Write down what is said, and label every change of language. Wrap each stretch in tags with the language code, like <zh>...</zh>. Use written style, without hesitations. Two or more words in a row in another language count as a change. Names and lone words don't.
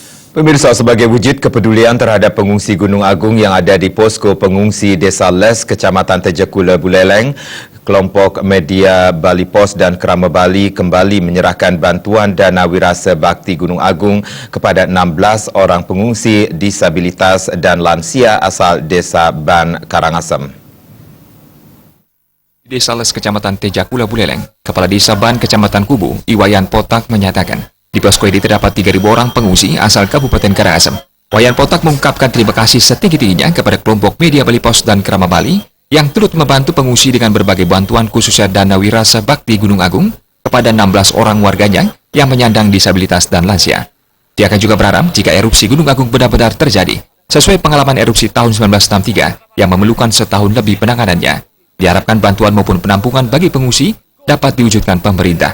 <id>Pemirsa, sebagai wujud kepedulian terhadap pengungsi Gunung Agung yang ada di posko pengungsi Desa Les, Kecamatan Tejakula, Buleleng, kelompok media Bali Pos dan Kerama Bali kembali menyerahkan bantuan dana wirasa bakti Gunung Agung kepada 16 orang pengungsi disabilitas dan lansia asal Desa Ban Karangasem. Desa Les, Kecamatan Tejakula, Buleleng, Kepala Desa Ban Kecamatan Kubu, Iwayan Potak menyatakan, di posko ini terdapat 3.000 orang pengungsi asal Kabupaten Karangasem. Wayan Potak mengungkapkan terima kasih setinggi-tingginya kepada kelompok media Bali Pos dan Kerama Bali yang turut membantu pengungsi dengan berbagai bantuan khususnya dana wirasa bakti Gunung Agung kepada 16 orang warganya yang menyandang disabilitas dan lansia. Dia akan juga berharap jika erupsi Gunung Agung benar-benar terjadi, sesuai pengalaman erupsi tahun 1963 yang memerlukan setahun lebih penanganannya. Diharapkan bantuan maupun penampungan bagi pengungsi dapat diwujudkan pemerintah.</id>